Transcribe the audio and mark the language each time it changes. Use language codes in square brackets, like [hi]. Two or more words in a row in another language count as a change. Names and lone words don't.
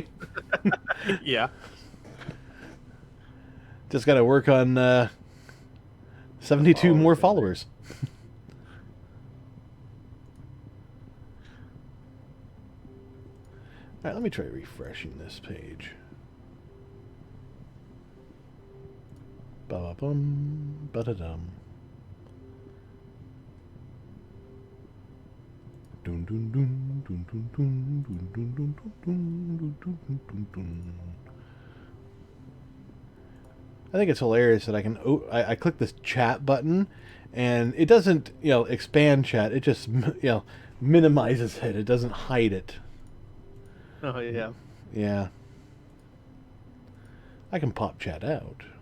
[en] Yeah. Just got to work on 72 more followers. Alright, let me try refreshing this page. Ba-ba-bum, ba-da-dum. Dun dun dun dun dun dun dun dun dun dun dun dun dun. I think it's hilarious that I can I click this chat button and it doesn't, expand chat. It just, minimizes it. It doesn't hide it. Oh yeah. Yeah. I can pop chat out.